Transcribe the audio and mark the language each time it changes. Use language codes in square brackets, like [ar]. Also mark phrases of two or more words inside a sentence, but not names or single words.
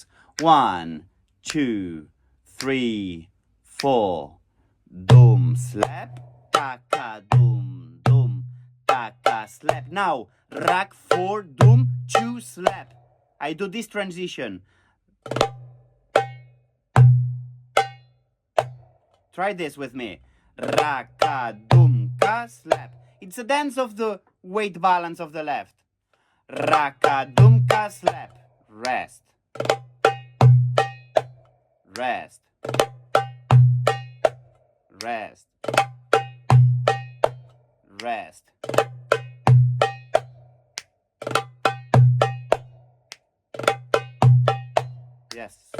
[en] 1, 2, 3, 4, doom, slap, taka, doom, doom, taka, slap. Now, rack 4, doom, 2, slap. I do this transition. Try this with me. Raka, doom, ka, slap. It's a dance of the weight balance of the left. Raka, doom, ka, slap. Rest. Rest. Rest. Rest. Yes.